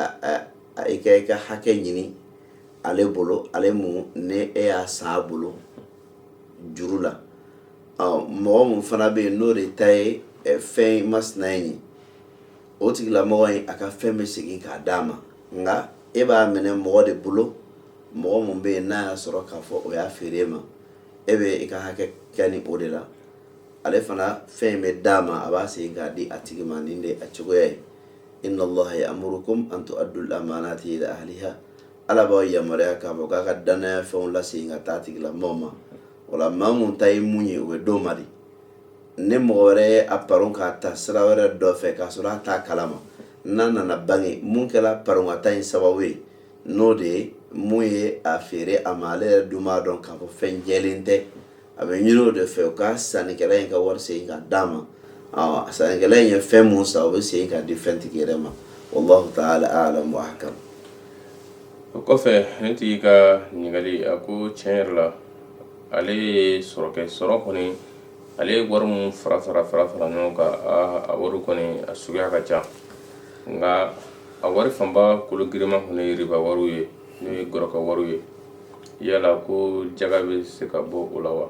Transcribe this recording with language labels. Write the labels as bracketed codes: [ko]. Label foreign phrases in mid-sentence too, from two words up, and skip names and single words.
[bm] hakɛ ɲini ale bolo ale mun ne e y'a san a bolo juru la mɔgɔ mun fana bɛ yen n'o de ta ye fɛn masina ye o tigilamɔgɔ in a ka fɛn bɛ segin k'a d'a ma nka e b'a minɛ mɔgɔ de bolo mɔgɔ mun bɛ yen n'a y'a sɔrɔ k'a fɔ o y'a feere ma e bɛ i ka hakɛ kɛ ni o de la ale fana fɛn bɛ d'a ma a b'a segin k'a di a tigi ma nin de a cogoya ye inna [ar] الله يأمركم أن تؤدوا الأمانات إلى أهلها [bm] ala b'aw yamaruya k'a fɔ k'a ka danaya fɛnw lasegin ka taa tigilamɔgɔw ma wala maa mun ta ye mun ye o bɛ d'o ma de ni mɔgɔ wɛrɛ ye a paron k'a ta sira wɛrɛ dɔ fɛ k'a sɔrɔ a t'a kalama n'a nana bange mun kɛra parongata in sababu ye n'o de ye mun ye a feere a ma ale yɛrɛ dun b'a dɔn k'a fɔ fɛn jɛlen tɛ a bɛ ɲini o de fɛ u ka sannikɛla in ka wari segin ka d'a ma sannikɛla in ye fɛn mun san o bɛ segin ka di fɛntigi yɛrɛ ma [ar] والله تعالى أعلم وأحكم. [bm] O kɔfɛ ne tigi ka ɲininkali a ko tiɲɛ yɛrɛ la ale ye sɔrɔ kɛ sɔrɔ kɔni ale ye wari mun fara ɲɔgɔn kan a wari kɔni a suguya ka ca nka a wari fanba kolo girinma kɔni ye riba wariw ye n'o ye gɔrɔka wariw ye yala ko jaga bɛ se ka bɔ o la wa?